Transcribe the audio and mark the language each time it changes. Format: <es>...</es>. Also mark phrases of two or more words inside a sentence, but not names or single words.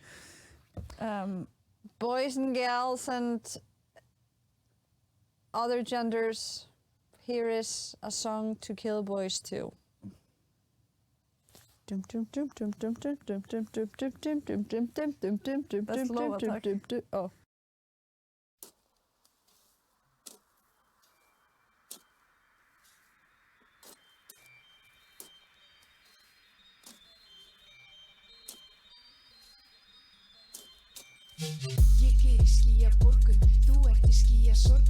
<en>Boys and girls and other genders, here is a song to kill boys too. That's low attack. Oh.</en> <is>Ég er í skýja borgum, þú ert í skýja sorgum.</is>